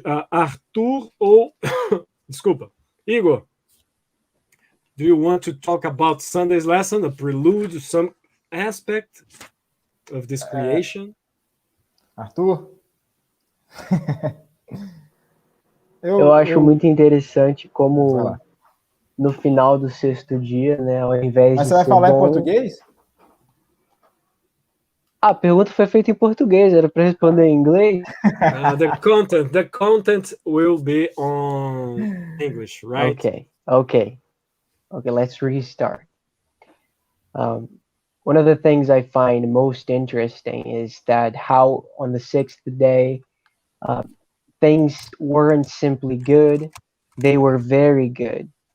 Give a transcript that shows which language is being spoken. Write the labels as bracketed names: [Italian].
[English] Arthur [Portuguese] ou... Desculpa. [English] Igor, do you want to talk about Sunday's lesson, a prelude, some aspect of this creation? Arthur? [Portuguese] Eu acho muito interessante como no final do sexto dia, né, ao invés Mas você vai ser falar bom... em português? A pergunta foi feita em português, era para responder em inglês? [English] The content will be on English, right? Okay, let's restart. One of the things I find most interesting is that how on the sixth day, things weren't simply good, they were very good.